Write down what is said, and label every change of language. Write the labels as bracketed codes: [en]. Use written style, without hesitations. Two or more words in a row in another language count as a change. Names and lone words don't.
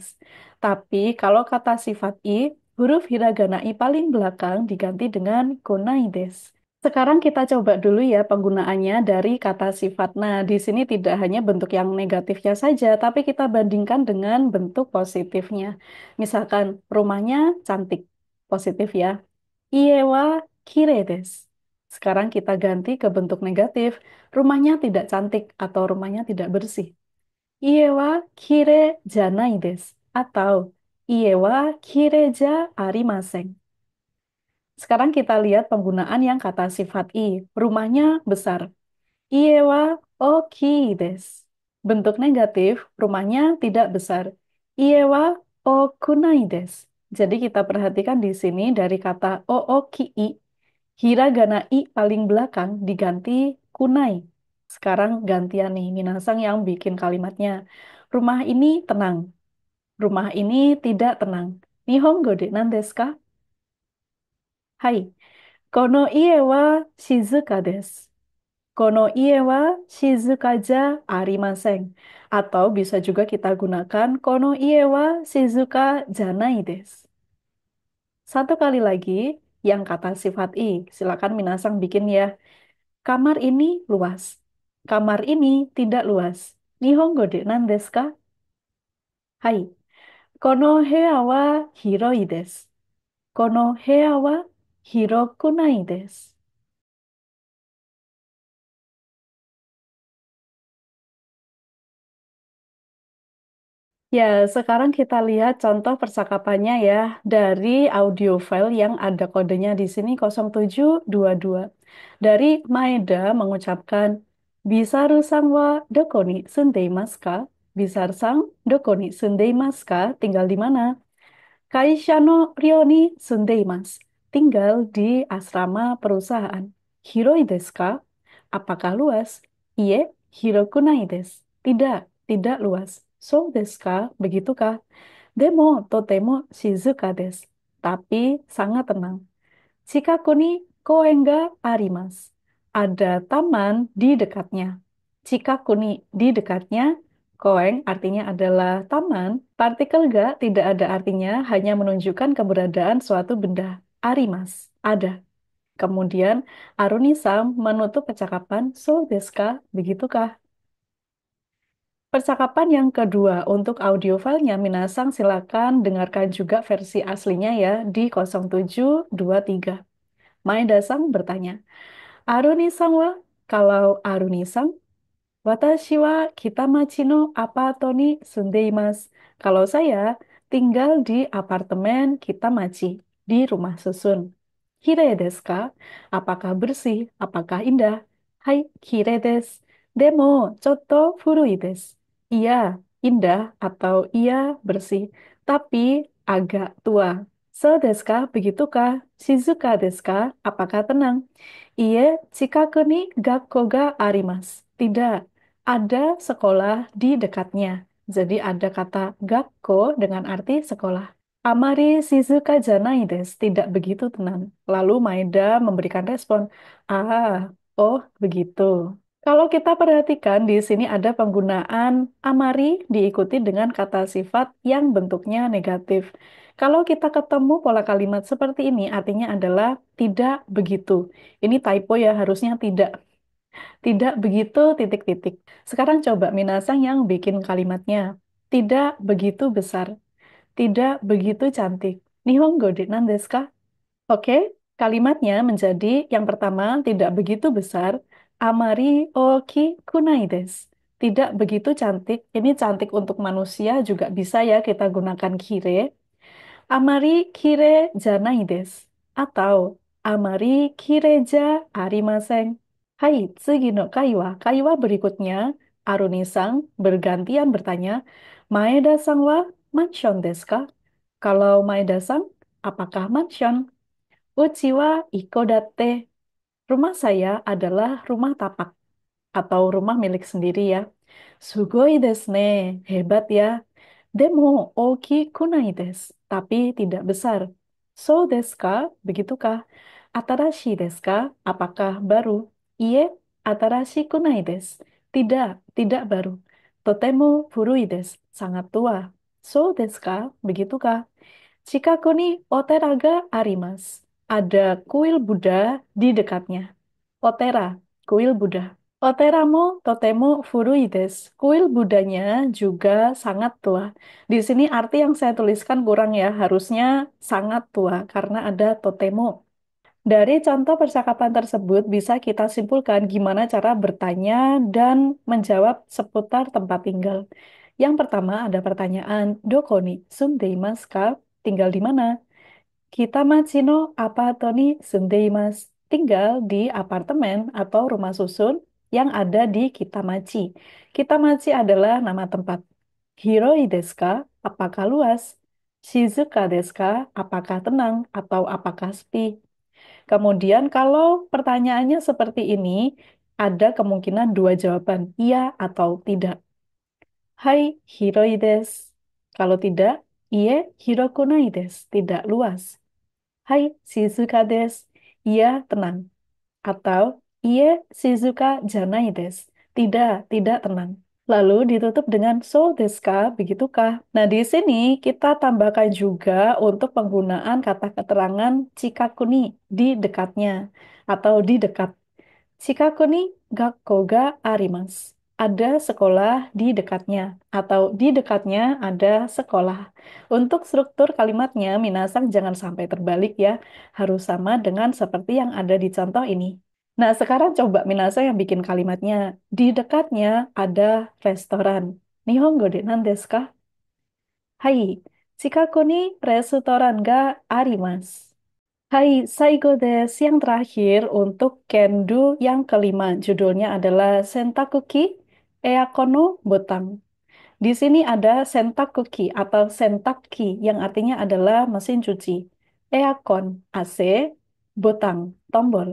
[id] Tapi kalau kata sifat i, huruf hiragana i paling belakang diganti dengan konaides. Sekarang kita coba dulu ya penggunaannya dari kata sifat. Nah, di sini tidak hanya bentuk yang negatifnya saja, tapi kita bandingkan dengan bentuk positifnya. Misalkan, rumahnya cantik, positif ya. [ja] 家はきれいです. [id] Sekarang kita ganti ke bentuk negatif, rumahnya tidak cantik atau rumahnya tidak bersih. [ja] 家はきれいじゃないです. Atau, 家はきれいじゃありません. [id] Sekarang kita lihat penggunaan yang kata sifat i. Rumahnya besar. [ja] 家は大きいです. [id] Bentuk negatif, rumahnya tidak besar. [ja] 家はおくないです. [id] Jadi kita perhatikan di sini dari kata ookii, hiragana i paling belakang diganti kunai. Sekarang gantian nih, Minasang yang bikin kalimatnya. Rumah ini tenang. Rumah ini tidak tenang. [ja] 日本語で何ですか? はい。この家は静かです. この家は静かじゃありません. [id] Atau bisa juga kita gunakan [ja] この家は静かじゃないです. [id] Satu kali lagi, yang kata sifat i. Silakan Minasang bikin ya. Kamar ini luas. Kamar ini tidak luas. [ja] 日本語で何ですか? はい。この部屋は広いです. この部屋は広くないです. [id] Ya, sekarang kita lihat contoh percakapannya ya dari [en] audio file [id] yang ada kodenya di sini 0722. Dari Maeda mengucapkan, [ja] ビサルさんはどこに住んでいますか? ビサルさん、どこに住んでいますか? [id] Tinggal di mana? [ja] 会社の寮に住んでいます. [id] Tinggal di asrama perusahaan. [ja] 広いですか? [id] Apakah luas? [ja] いいえ、広くないです. [id] Tidak, tidak luas. [ja] そうですか? Begitukah? でもとても静かです. [id] Tapi sangat tenang. [ja] 近くに公園があります. [id] Ada taman di dekatnya. [ja] 近くに [id] di dekatnya. Koen artinya adalah taman. Partikel ga tidak ada artinya, hanya menunjukkan keberadaan suatu benda. Arimas, ada. Kemudian Arunisam menutup percakapan, [ja] そうですか? [id] Begitukah? Percakapan yang kedua untuk [en] audio filenya [id] Minasang silakan dengarkan juga versi aslinya ya di 0723. Maeda-san bertanya, Aruni-san wa? [ja] Kalau アルニさん、私は北町のアパートに住んでいます. [id] Kalau saya tinggal di apartemen Kitamachi, di rumah susun. [ja] きれいですか? [id] Apakah bersih? Apakah indah? [ja] はい, きれいです. でも、ちょっと古いです. [id] Iya, indah atau iya bersih, tapi agak tua. [ja] そうですか? Begitukah? 静かですか? [id] Apakah tenang? [ja] いいえ、近くに学校があります. [id] Tidak, ada sekolah di dekatnya. Jadi ada kata gakko dengan arti sekolah. [ja] あまり静かじゃないです. [id] Tidak begitu tenang. Lalu Maeda memberikan respon, ah, oh begitu. Kalau kita perhatikan di sini ada penggunaan amari diikuti dengan kata sifat yang bentuknya negatif. Kalau kita ketemu pola kalimat seperti ini, artinya adalah tidak begitu. Ini typo ya, harusnya tidak. Tidak begitu titik-titik. Sekarang coba Minasang yang bikin kalimatnya. Tidak begitu besar. Tidak begitu cantik. [ja] 日本語で何ですか? [id] Oke, kalimatnya menjadi yang pertama tidak begitu besar. [ja] あまり大きくないです. [id] Tidak begitu cantik. Ini cantik untuk manusia juga bisa ya kita gunakan kire. [ja] あまりきれいじゃないです. Atau あまりきれいじゃありません. はい、次の会話. [id] Kaiwa berikutnya. Aruni-sang bergantian bertanya, [ja] 前田さんはマンションですか? [id] Kalau Maeda-sang, apakah mansion? [ja] うちは一戸建て. [id] Rumah saya adalah rumah tapak atau rumah milik sendiri ya. [ja] すごいですね. [id] Hebat ya. [ja] でも大きくないです. [id] Tapi tidak besar. [ja] そうですか? Begitukah? 新しいですか? [id] Apakah baru? [ja] いいえ, 新しくないです. [id] Tidak, tidak baru. [ja] とても古いです. [id] Sangat tua. [ja] そうですか? Begitukah? 近くにお寺があります. [id] Ada kuil Buddha di dekatnya. [ja] お寺, [id] kuil Buddha. [ja] お寺もとても古いです. [id] Kuil Budanya juga sangat tua. Di sini arti yang saya tuliskan kurang ya, harusnya sangat tua karena ada totemo. Dari contoh percakapan tersebut bisa kita simpulkan gimana cara bertanya dan menjawab seputar tempat tinggal. Yang pertama ada pertanyaan, [ja] どこに住んでいますか? [id] Tinggal di mana? [ja] 北町のアパートに住んでいます [id] tinggal di apartemen atau rumah susun yang ada di Kitamachi. Kitamachi adalah nama tempat. [ja] 広いですか? [id] Apakah luas? [ja] 静かですか? [id] Apakah tenang atau apakah sepi? Kemudian kalau pertanyaannya seperti ini, ada kemungkinan dua jawaban, iya atau tidak. [ja] はい, 広いです. [id] Kalau tidak, [ja] いいえ、広くないです. [id] Tidak luas. [ja] はい, 静かです. [id] Iya, tenang. Atau, [ja] いいえ, 静かじゃないです. [id] Tidak, tidak tenang. Lalu ditutup dengan [ja] そうですか, [id] begitukah? Nah, di sini kita tambahkan juga untuk penggunaan kata keterangan chikakuni di dekatnya atau di dekat. [ja] 近くに学校があります. [id] Ada sekolah di dekatnya atau di dekatnya ada sekolah. Untuk struktur kalimatnya, minasang jangan sampai terbalik ya. Harus sama dengan seperti yang ada di contoh ini. Nah, sekarang coba minasang yang bikin kalimatnya. Di dekatnya ada restoran. [ja] 日本語で何ですか? はい、近くにレストランがあります. はい、最後です. [id] Yang terakhir untuk Kendu yang kelima. Judulnya adalah [ja] 洗濯機エアコンのボタン. [id] Di sini ada Sentakuki atau Sentaki yang artinya adalah mesin cuci. Eakon, AC, botang, tombol.